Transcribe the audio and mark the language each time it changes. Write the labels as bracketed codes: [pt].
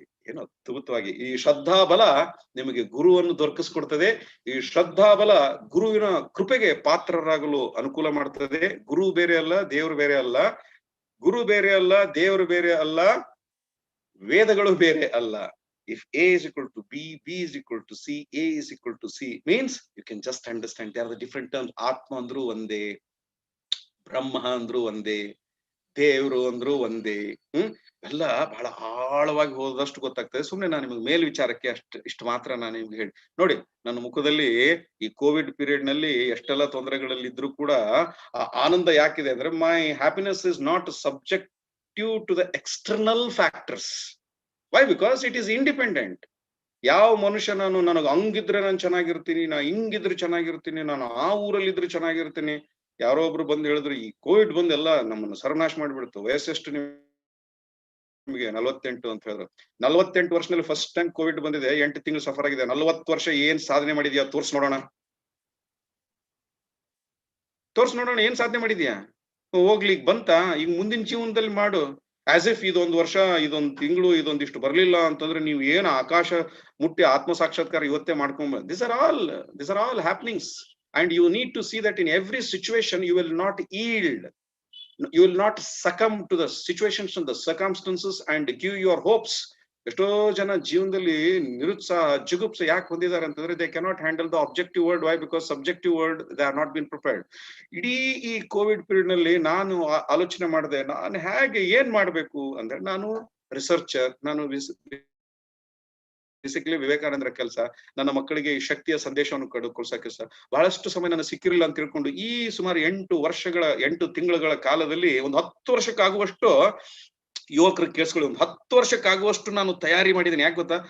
[kn] ಏನು ಅದ್ಭುತವಾಗಿ ಈ ಶ್ರದ್ಧಾ ಬಲ ನಿಮಗೆ ಗುರುವನ್ನು ದೊರಕಿಸ್ಕೊಡ್ತದೆ. ಈ ಶ್ರದ್ಧಾ ಬಲ ಗುರುವಿನ ಕೃಪೆಗೆ ಪಾತ್ರರಾಗಲು ಅನುಕೂಲ ಮಾಡ್ತದೆ. ಗುರು ಬೇರೆ ಅಲ್ಲ, ದೇವರು ಬೇರೆ ಅಲ್ಲ. ಗುರು ಬೇರೆ ಅಲ್ಲ, ದೇವರು ಬೇರೆ ಅಲ್ಲ, ವೇದಗಳು ಬೇರೆ ಅಲ್ಲ. [en] If A is equal to B, B is equal to C, A is equal to C means you can just understand they are the different terms. [kn] ಆತ್ಮ ಅಂದ್ರು ಒಂದೇ, ಬ್ರಹ್ಮ ಅಂದ್ರು ಒಂದೇ, ದೇವ್ರು ಅಂದ್ರು ಒಂದೇ. ಎಲ್ಲ ಬಹಳ ಆಳವಾಗಿ ಹೋದಷ್ಟು ಗೊತ್ತಾಗ್ತದೆ. ಸುಮ್ನೆ ನಾನು ನಿಮ್ಗೆ ಮೇಲ್ ವಿಚಾರಕ್ಕೆ ಇಷ್ಟು ಮಾತ್ರ ನಾನು ನಿಮ್ಗೆ ಹೇಳಿ. ನೋಡಿ, ನನ್ನ ಮುಖದಲ್ಲಿ ಈ ಕೋವಿಡ್ ಪೀರಿಯಡ್ ನಲ್ಲಿ ಎಷ್ಟೆಲ್ಲ ತೊಂದರೆಗಳಲ್ಲಿ ಇದ್ರು ಕೂಡ ಆ ಆನಂದ ಯಾಕಿದೆ ಅಂದ್ರೆ, [en] My happiness is not subjective to the external factors. [kn] Y? [en] Because it is independent. [kn] ಯಾವ ಮನುಷ್ಯ ನನಗೆ ಹಂಗಿದ್ರೆ ನಾನು ಚೆನ್ನಾಗಿರ್ತೀನಿ, ನಾ ಹಿಂಗಿದ್ರೆ ಚೆನ್ನಾಗಿರ್ತೀನಿ, ನಾನು ಆ ಊರಲ್ಲಿ ಇದ್ರೆ ಚೆನ್ನಾಗಿರ್ತೀನಿ. ಯಾರೋ ಒಬ್ರು ಬಂದು ಹೇಳಿದ್ರು, ಈ ಕೋವಿಡ್ ಬಂದು ಎಲ್ಲ ನಮ್ಮನ್ನು ಸರ್ವನಾಶ ಮಾಡ್ಬಿಡ್ತು. ವಯಸ್ಸೆಷ್ಟು ನಿಮಗೆ? 48 ಅಂತ ಹೇಳಿದ್ರು. 48 ವರ್ಷದಲ್ಲಿ ಫಸ್ಟ್ ಟೈಮ್ ಕೋವಿಡ್ ಬಂದಿದೆ, 8 ತಿಂಗಳು ಸಫರ್ ಆಗಿದೆ. 40 ವರ್ಷ ಏನ್ ಸಾಧನೆ ಮಾಡಿದ್ಯಾ ತೋರ್ಸ್ ನೋಡೋಣ, ತೋರ್ಸ್ ನೋಡೋಣ, ಏನ್ ಸಾಧನೆ ಮಾಡಿದ್ಯಾ? ಹೋಗ್ಲಿ ಬಂತ, ಈಗ ಮುಂದಿನ ಜೀವನದಲ್ಲಿ ಮಾಡು. [en] as if [kn] ಇದೊಂದು ವರ್ಷ, ಇದೊಂದು ತಿಂಗಳು, ಇದೊಂದಿಷ್ಟು ಬರ್ಲಿಲ್ಲ ಅಂತಂದ್ರೆ ನೀವು ಏನು ಆಕಾಶ ಮುಟ್ಟಿ ಆತ್ಮ ಸಾಕ್ಷಾತ್ಕಾರ ಇವತ್ತೇ ಮಾಡ್ಕೊಂಬ. [en] These are all happenings and you need to see that in every situation you will not yield, you will not succumb to the situations and the circumstances and give your hopes. [kn] ಎಷ್ಟೋ ಜನ ಜೀವನದಲ್ಲಿ ನಿರುತ್ಸಾಹ, ಜಿಗುಪ್ಸೆ ಯಾಕೆ ಹೊಂದಿದ್ದಾರೆ ಅಂತಂದ್ರೆ [en] they cannot handle the objective world. Why? Because subjective world they have not been prepared. [kn] ಇಡೀ ಈ Covid period ನಲ್ಲಿ ನಾನು ಆಲೋಚನೆ ಮಾಡಿದೆ, ನಾನು ಹೇಗೆ ಏನ್ ಮಾಡ್ಬೇಕು ಅಂದ್ರೆ, ನಾನು ರಿಸರ್ಚರ್, ನಾನು ಬೇಸಿಕಲಿ ವಿವೇಕಾನಂದರ ಕೆಲಸ, ನನ್ನ ಮಕ್ಕಳಿಗೆ ಈ ಶಕ್ತಿಯ ಸಂದೇಶವನ್ನು ಕೊಡ್ಸೋ ಕೆಲಸ. ಬಹಳಷ್ಟು ಸಮಯ ನನಗೆ ಸಿಕ್ಕಿರಲಿಲ್ಲ ಅಂತ ತಿಳ್ಕೊಂಡು ಈ ಸುಮಾರು 8 ತಿಂಗಳ ಕಾಲದಲ್ಲಿ ಒಂದು 10 ವರ್ಷಕ್ಕಾಗುವಷ್ಟು ಯುವಕರು ಕೇಳಿಸ್ಕೊಳ್ಳಿ, ಒಂದು 10 ವರ್ಷಕ್ಕಾಗುವಷ್ಟು ನಾನು ತಯಾರಿ ಮಾಡಿದ್ದೀನಿ. ಯಾಕೆ ಗೊತ್ತಾ?